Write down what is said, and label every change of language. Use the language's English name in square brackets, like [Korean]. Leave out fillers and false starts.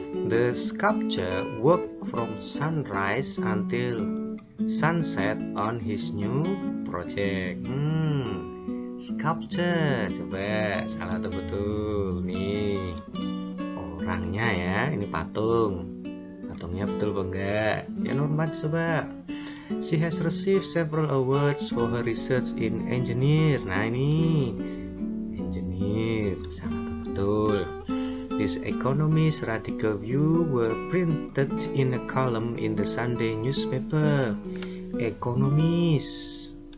[English] The sculptor worked from sunrise until sunset on his new project. [Indonesian] Sculpture, coba salah atau betul? Nih orangnya ya, ini patungnya betul apa enggak? Ya normal coba. [English] She has received several awards for her research in engineer. [Indonesian] Nah ini engineer, salah atau betul? [English] These economist radical view were printed in a column in the Sunday newspaper. Economist.